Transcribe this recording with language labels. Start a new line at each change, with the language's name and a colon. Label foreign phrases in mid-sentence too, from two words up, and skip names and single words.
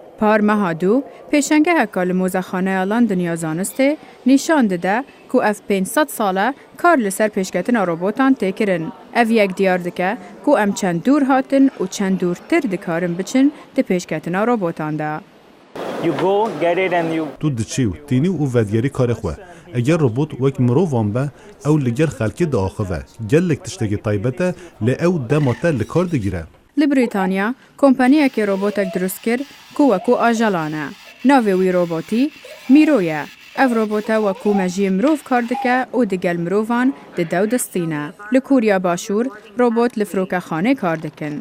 Kurdish: Par meha dû, pêşengeheka li Mozexaneya Londoniya Zanistê nîşan dide ku ev 500 sale kar li ser pêşketina robotan tê kirin. Ev yek diyar dike ku em çend dûr hatin û çend dûrtir dikarin biçin di pêşketina robotan da. تو دچی و تینی و ودیاری کار خواه اگر روبوت وک مروان به او لگر خلکی دا آخوه گلک تشتگی طایبته لی او دماته لکار دگیره Li Brîtanya, kompaniyekê robotek durist kir ku wekû ajalan e. Navê wî robotî Mîro ye. Ev robota wekû mejiyê mirov kar dike û di gel mirovan di dew distîne. Li Kuriya Başûr, robot li firokexanê kar dikin.